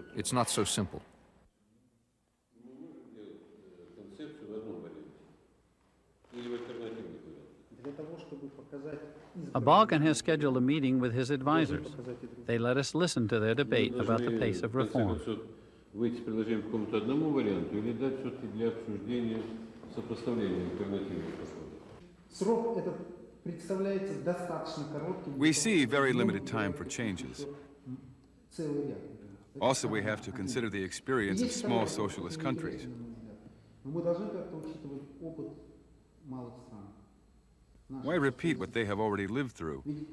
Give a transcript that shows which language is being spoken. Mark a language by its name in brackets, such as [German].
[English] It's not so simple. Abalkin has scheduled a meeting with his advisors. They let us listen to their debate about the pace of reform. [Russian] Выйти с предложением к какому-то одному варианту или дать все-таки для обсуждения сопоставления альтернативных подходов? [English] We see very limited time for changes. Also, we have to consider the experience of small socialist countries. Why repeat what they have already lived through?